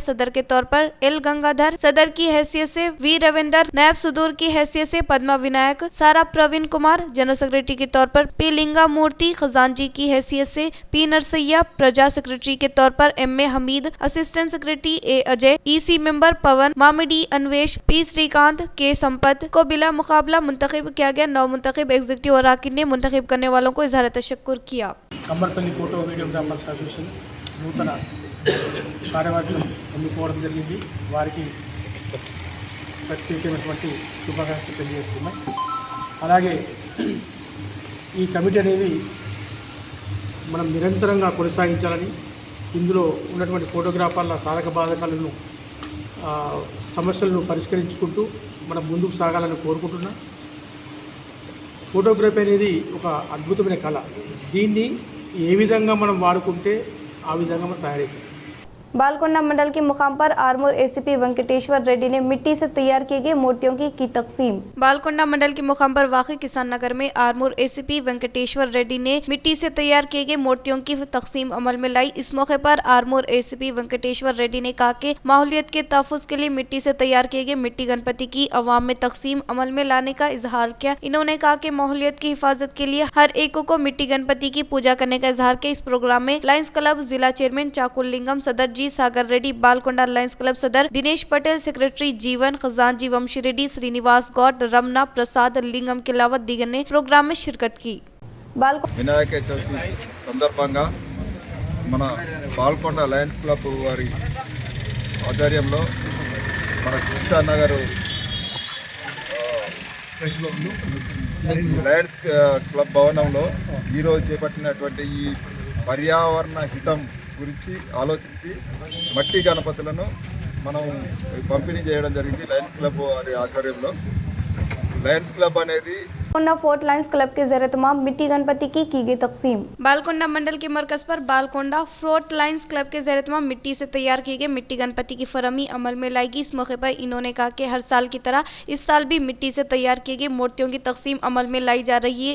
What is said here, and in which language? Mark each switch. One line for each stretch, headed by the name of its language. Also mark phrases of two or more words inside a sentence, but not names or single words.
Urdu: صدر کے طور پر ایل گنگادھر، صدر کی حیثیت سے وی رویندر، نائب صدور کی حیثیت سے پدما ونائک، سارا پروین کمار,
English: general secretary
Urdu: کے طور پر پی لنگا مورتی، خزانچی کی حیثیت سے پی نرسیا، پرجا سیکریٹری کے طور پر ایم اے حمید,
English: assistant secretary
Urdu: اے اجے,
English: EC member
Urdu: پون، مامڈی انویش، پی سری کانت، کے سمپت کو بلا مقابلہ منتخب کیا گیا. نو منتخب ایگزیکٹیو اراکین نے منتخب کرنے والوں کو اظہار تشکر کیا.
Telugu: కమ్మర్పల్లి ఫోటో వీడియోగ్రాఫర్స్ అసోసియేషన్ నూతన కార్యవర్గం ఎన్నుకోవడం జరిగింది. వారికి ప్రత్యేకమైనటువంటి శుభాకాంక్షలు తెలియజేస్తున్నాం. అలాగే ఈ కమిటీ అనేది మనం నిరంతరంగా కొనసాగించాలని, ఇందులో ఉన్నటువంటి ఫోటోగ్రాఫర్ల సాధక బాధకాలను సమస్యలను పరిష్కరించుకుంటూ మనం ముందుకు సాగాలని కోరుకుంటున్నాం. ఫోటోగ్రఫీ అనేది ఒక అద్భుతమైన కళ. దీన్ని ఏ విధంగా మనం వాడుకుంటే ఆ విధంగా మనం తయారైపోతాం.
Urdu: بالکونڈہ منڈل کے مقام پر آرمور اے سی پی وینکٹیشور ریڈی نے مٹی سے تیار کیے گئے مورتیوں کی تقسیم. بالکونڈہ منڈل کے مقام پر واقع کسان نگر میں آرمور اے سی پی وینکٹیشور ریڈی نے مٹی سے تیار کیے گئے مورتیوں کی تقسیم عمل میں لائی. اس موقع پر آرمور اے سی پی وینکٹیشور ریڈی نے کہا کہ ماحولیت کے تحفظ کے لیے مٹی سے تیار کیے گئے مٹی گنپتی کی عوام میں تقسیم عمل میں لانے کا اظہار کیا. انہوں نے کہا کہ ماحولیت کی حفاظت کے لیے ہر ایک کو مٹی گنپتی کی پوجا کرنے کا اظہار کیا. اس پروگرام میں لائنز کلب ضلع چیئرمین چاکل لنگم، صدر جی ساگر ریڈی، بالکونڈہ لائنز کلب صدر دنیش پٹیل، سیکریٹری جیون، خزانچی ونشی ریڈی، سرینواس گوڑ، رمنا پرساد لنگم کے علاوہ دیگر نے پروگرام میں شرکت کی.
Telugu: వినాయక చవితి సందర్భంగా మన బాల్కొండ లయన్స్ క్లబ్ వారి ఆధ్వర్యంలో మన కిసాన్ నగర్ లయన్స్ క్లబ్ భవనంలో ఈరోజు చేపట్టినటువంటి ఈ పర్యావరణ హితం గురించి ఆలోచించి మట్టి గణపతులను మనం పంపిణీ చేయడం జరిగింది లయన్స్ క్లబ్ వారి ఆధ్వర్యంలో. లయన్స్ క్లబ్ అనేది
Urdu: بالکونڈہ فورٹ لائنز کلب کے ذریعے تمام مٹی گنپتی کی گئی تقسیم. بالکونڈہ منڈل کے مرکز پر بالکونڈہ فورٹ لائنز کلب کے ذریعے تمام مٹی سے تیار کیے گئے مٹی گنپتی کی فراہمی عمل میں لائے گی. اس موقع پر انہوں نے کہا کہ ہر سال کی طرح اس سال بھی مٹی سے تیار کیے گئے مورتیوں کی تقسیم عمل میں لائی جا رہی ہے.